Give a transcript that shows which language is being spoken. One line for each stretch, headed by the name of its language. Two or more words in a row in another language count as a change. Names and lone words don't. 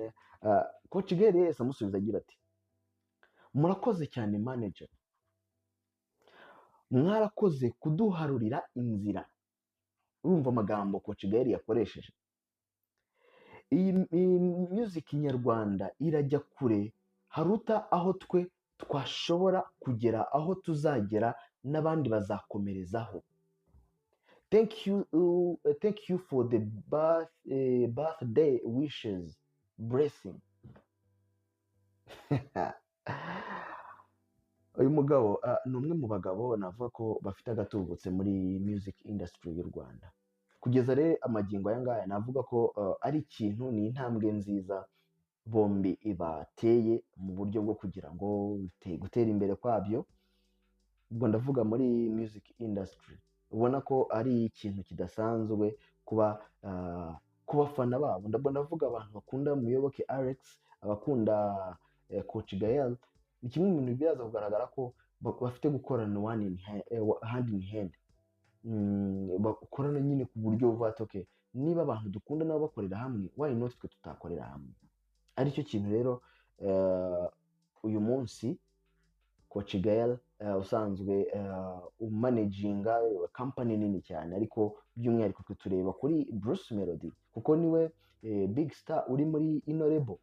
Kinyarwanda: Coach Gaël yahise amusubiza agira ati murakoze cyane manager, mwarakoze kuduharurira inzira. Urumva amagambo Coach Gaël yakoresheje. Iyi music nyarwanda irajya kure haruta aho twe twashobora kugera, aho tuzagera n'abandi bazakomerezaho.
English: Thank you for the birthday wishes, blessing.
Kinyarwanda: Uyu mugabo ni umwe mu bagabo navuga ko bafite agatubutse muri
English: music industry
Kinyarwanda: y'u Rwanda. Kugeza rero amagingo aya ngaya navuga ko ari ikintu, ni intambwe nziza bombi bateye mu buryo bwo kugira ngo gutera imbere kwabyo. Ubwo ndavuga muri
English: music industry,
Kinyarwanda: ubona ko ari ikintu kidasanzwe kuba ku bafana babo. Ndavuga abantu bakunda Muyoboke Alex, abakunda Coach Gaël, ni kimwe mu bintu biraza kugaragara ko bafite gukorana
English: hand in hand,
Kinyarwanda: bakorana nyine ku buryo buvuga ati okay, niba abantu dukunda nabo bakorera hamwe,
English: why not
Kinyarwanda: twe tutakorera hamwe? Aricyo kintu rero uyu munsi Coach Gaël usanzwe umanaginga company nini cyane, ariko by'umwihariko twe tureba kuri Bruce Melody kuko niwe
English: big star
Kinyarwanda: uri muri ino label.